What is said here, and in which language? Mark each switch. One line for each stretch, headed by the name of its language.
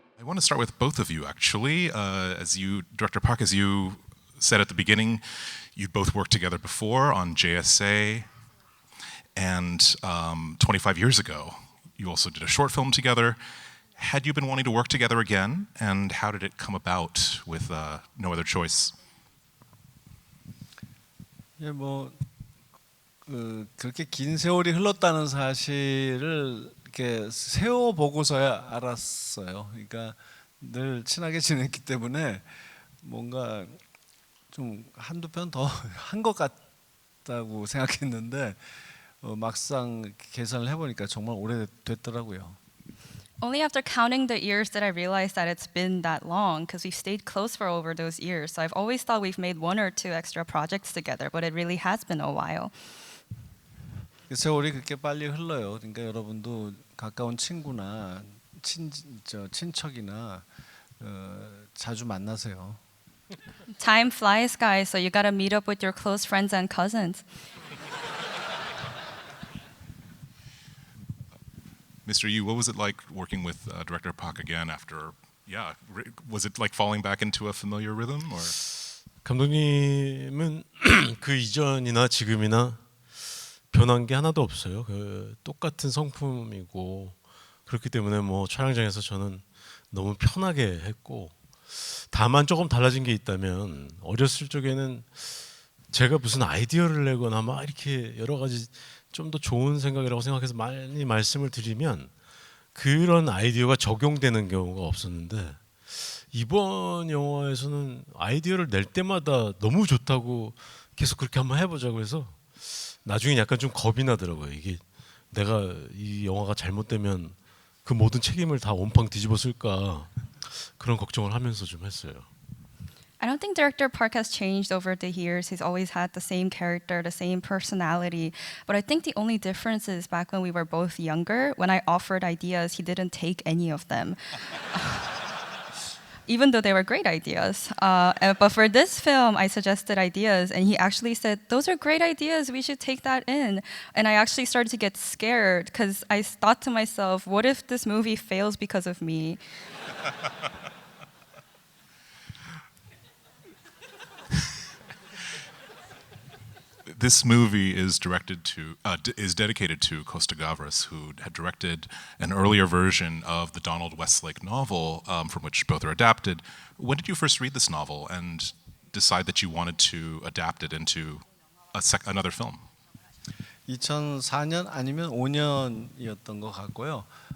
English: want to start with both of you, actually. Director Park, as you said at the beginning, you both worked together before on JSA, and 25 years ago, you also did a short film together. Had you been wanting to work together again, and how did it come about with No Other Choice?
Korean: 예, 그렇게 긴 세월이 흘렀다는 사실을 이렇게 세워 보고서야 알았어요. 그러니까 늘 친하게 지냈기 때문에 뭔가 좀 한두 편 더 한 것 같다고 생각했는데 막상 계산을 해보니까 정말 오래됐더라고요.
English: Only after counting the years did I realize that it's been that long because we've stayed close for over those years. So I've always thought we've made one or two extra projects together, but it really has been a while.
Korean: 세월이 그렇게 빨리 흘러요. 그러니까 여러분도 가까운 친구나 친척이나 자주 만나세요.
English: Time flies, guys, so you gotta meet up with your close friends and cousins. Mr. Yu, what was it like working with Director Park again after, was it like falling back into a familiar rhythm? Or?
Korean: 감독님은 그 이전이나 지금이나 변한 게 하나도 없어요. 그 똑같은 성품이고 그렇기 때문에 뭐 촬영장에서 저는 너무 편하게 했고 다만 조금 달라진 게 있다면 어렸을 적에는 제가 무슨 아이디어를 내거나 막 이렇게 여러 가지 좀 더 좋은 생각이라고 생각해서 많이 말씀을 드리면 그런 아이디어가 적용되는 경우가 없었는데 이번 영화에서는 아이디어를 낼 때마다 너무 좋다고 계속 그렇게 한번 해보자고 해서 나중에 약간 좀 겁이 나더라고요. 이게 내가 이 영화가 잘못되면 그 모든 책임을 다 온팡 뒤집어 쓸까 그런 걱정을 하면서 좀 했어요.
English: I don't think Director Park has changed over the years. He's always had the same character, the same personality. But I think the only difference is back when we were both younger, when I offered ideas, he didn't take any of them. Even though they were great ideas. But for this film, I suggested ideas, and he actually said, those are great ideas, we should take that in. And I actually started to get scared, because I thought to myself, what if this movie fails because of me? This movie is dedicated to Costa Gavras, who had directed an earlier version of the Donald Westlake novel, from which both are adapted. When did you first read this novel and decide that you wanted to adapt it into another film?
Korean: 2004년 아니면 5년이었던 것 같고요.